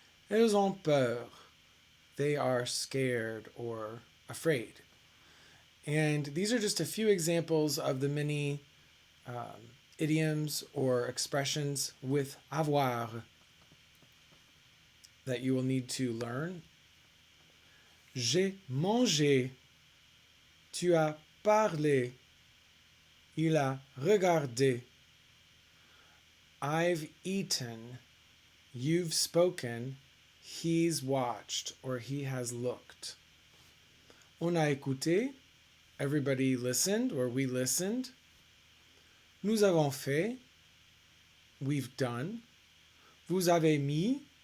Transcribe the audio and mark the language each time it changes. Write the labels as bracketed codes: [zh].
[fr] Elles ont peur, [en] they are scared or afraid. And these are just a few examples of the many idioms or expressions with avoir that you will need to learn. [fr] J'ai mangé, tu as parlé, il a regardé. [en] I've eaten, you've spoken, he's watched, or he has looked. [fr] On a écouté. [en] Everybody listened or we listened. [fr] Nous avons fait. [en] We've done. [fr] Vous avez mis.